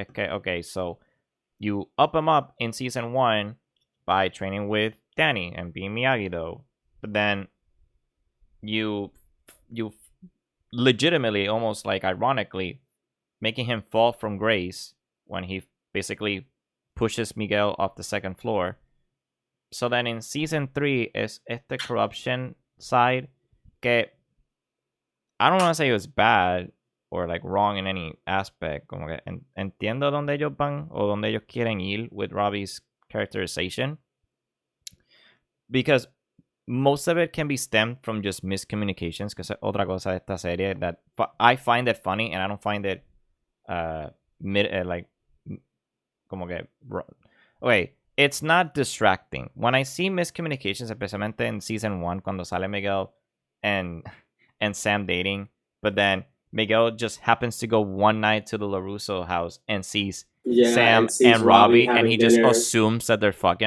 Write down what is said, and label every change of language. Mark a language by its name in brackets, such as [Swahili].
[English] Okay, so you up him up in season 1 by training with Danny and being Miyagi, though, but then you legitimately, almost like ironically, making him fall from grace when he basically pushes Miguel off the second floor. So then in season 3 is the corruption side. Que I don't want to say it was bad or like wrong in any aspect. [Spanish] Como que entiendo donde ellos van o donde ellos quieren ir with Robbie's characterization. [English] Because most of it can be stemmed from just miscommunications. Because otra cosa de esta serie that I find it funny and I don't find it como que... Okay, it's not distracting. When I see miscommunications, especialmente en season 1, cuando sale Miguel and Sam dating, but then Miguel just happens to go one night to the LaRusso house and sees Sam and Robbie, and he just assumes that they're fucking.